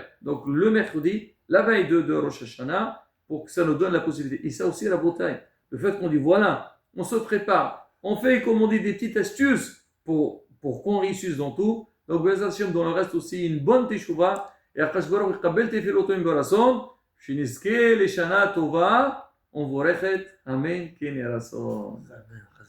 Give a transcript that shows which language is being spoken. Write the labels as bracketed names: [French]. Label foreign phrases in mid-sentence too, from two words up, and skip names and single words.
[French] Donc, le mercredi, la veille de Rosh Hashanah, pour que ça nous donne la possibilité. Et ça aussi, la bataille. Le fait qu'on dit, voilà, on se prépare. On fait, comme on dit, des petites astuces pour qu'on réussisse dans tout. Donc, dans le reste aussi, une bonne teshuva. [Hebrew] Et הקדוש ברוך יקבל תפילותינו ברצון, שנזכה לשנה טובה ומבורכת, אמן כן יהי רצון.